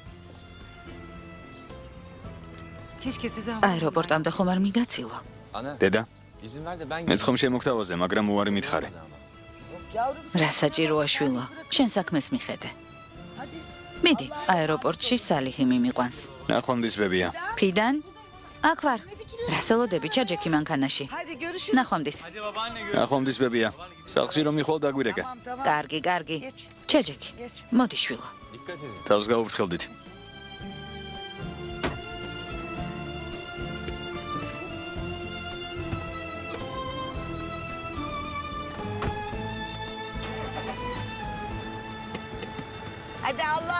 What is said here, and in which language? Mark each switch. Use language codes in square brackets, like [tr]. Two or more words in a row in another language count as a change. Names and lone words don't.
[ka] აეროპორტამდე ხომ არ მიგაცილო? დედა, მეც ხომ შემოგთავაზე, მაგრამ უარი მითხარი. [tr] Yavrum sen [ka] რა საჭიროა შვილო, შენ საქმეს მიხედე. hadi. მიდი, აეროპორტში სალიხი მიმიყვანს. ნახვამდის ბებია. ფიდან? აქ ვარ. რასელოდები ჩაჯექი მანქანაში. [tr] Hadi görüşürüz. [ka] ნახვამდის. ნახვამდის ბებია. სახლში რომ მიხვალ დაგვირეკე. [tr] Tamam tamam. [ka] კარგი, კარგი. ჩაჯექი. მოდი შვილო. თავს გაუფრთხილდით. [tr] Hadi Allah'a